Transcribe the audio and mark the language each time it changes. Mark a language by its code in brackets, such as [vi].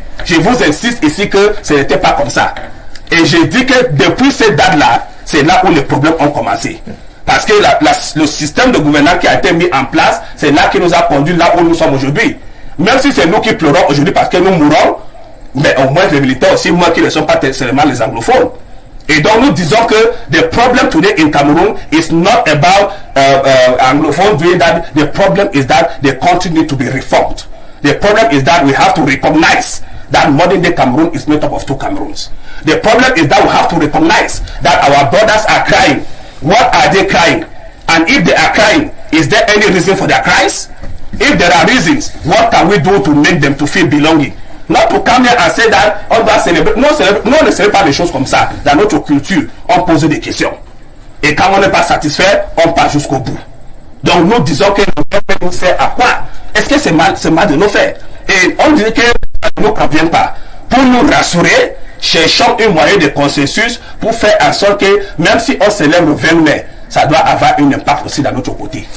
[fr] Je vous insiste ici que ce n'était pas comme ça. Et je dis que depuis cette date-là, c'est là où les problèmes ont commencé. Parce que le système de gouvernance qui a été mis en place, c'est là qui nous a conduit là où nous sommes aujourd'hui. Même si c'est nous qui pleurons aujourd'hui parce que nous mourons, mais au moins les militaires aussi, moi qui ne sont pas seulement les anglophones. Et donc nous disons que [en] the problem today in Cameroon is not about Anglophone doing that. The problem is that the country needs to be reformed. The problem is that we have to recognize that modern day Cameroon is made up of two Cameroons. The problem is that we have to recognize that our brothers are crying. What are they crying? And if they are crying, is there any reason for their cries? If there are reasons, what can we do to make them to feel belonging? Not to come here and say that [fr] on doit célébrer. Non, on ne célèbre pas des choses comme ça. Dans notre culture, on pose des questions. Et quand on n'est pas satisfait, on part jusqu'au bout. Donc nous disons que le peuple nous sert à quoi? Est-ce que c'est mal de nous faire? Et on dit que ça ne nous convient pas. Pour nous rassurer, cherchons un moyen de consensus pour faire en sorte que même si on célèbre le 20 mai, ça doit avoir un impact aussi dans notre côté.